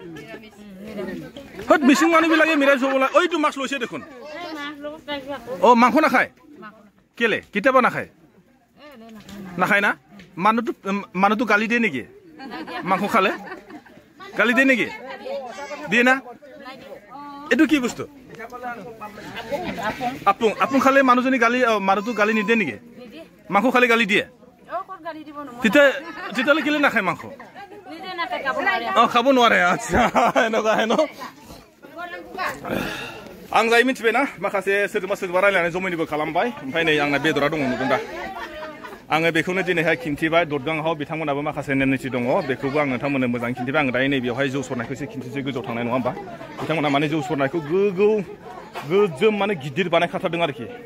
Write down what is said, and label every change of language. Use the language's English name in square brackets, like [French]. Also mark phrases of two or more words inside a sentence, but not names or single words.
[Assamese] হত মিচিং মানুহবিলাকে নিৰামিষ হ'ব লাগে এইটো মাছ লৈছে দেখোন অ মাংস নাখায় কেলে কেতিয়াবা নাখায় নাখায় না মানুহটো গালি দিয়ে নেকি মাংস খালে গালি দিয়ে নেকি দিয়ে না এইটো কি বস্তু আপুং আপুং খালে মানুহজনী গালি মানুহটো গালি নিদিয়ে নেকি মাংস খালে গালি দিয়ে তেতিয়াহ'লে কেলে নাখায় মাংস অ খাব নোৱাৰে আচ্ছা এনেকুৱা আহে ন [Bodo] आं जाय मिथिबाय ना माखासे सोरजोंबा रायलायनानै जमायनिबो खालामबाय ओमफ्राय नै आंना बेदरा दङ नुदों दा आङो बेखौनो दिनैहाय खिन्थिबाय ददगाङाव बिथांमोनाबो माखासे नेम निथि दङ बेखौबो आं नोंथांमोननो मोजां खिन्थिबाय आं दायो नै बेवहाय जौ सरनायखौ एसे खिन्थिसै गोजौआव थांनाय नङा होमबा बिथांमोना माने जौ सरनायखौ गोजोम माने गिदिर बानायखाथारदों आरोखि